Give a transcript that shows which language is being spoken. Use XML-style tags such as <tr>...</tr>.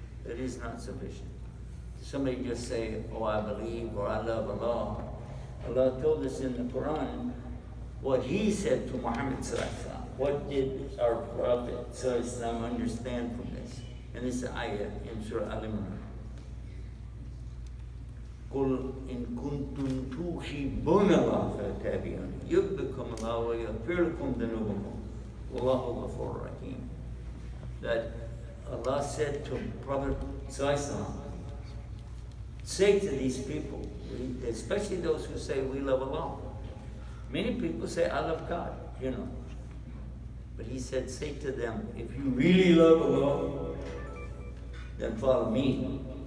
<en>It is not sufficient. Somebody just say, oh, I believe, or I love Allah. Allah told us in the Quran what He said to Muhammad sallallahu alaihi wasallam. What did our Prophet sallallahu alaihi wasallam understand from this? And this ayah in Surah Al-Imran.</en> <ar>قل إن كنتم تحبون الله فاتبعوني يحببكم الله ويغفر لكم ذنوبكم والله غفور رحيم.</ar> <en>That Allah said to Prophet Sallallahu, say to these people, especially those who say we love Allah. Many people say I love God, you know. But He said, say to them, if you really love Allah, then follow me.</en>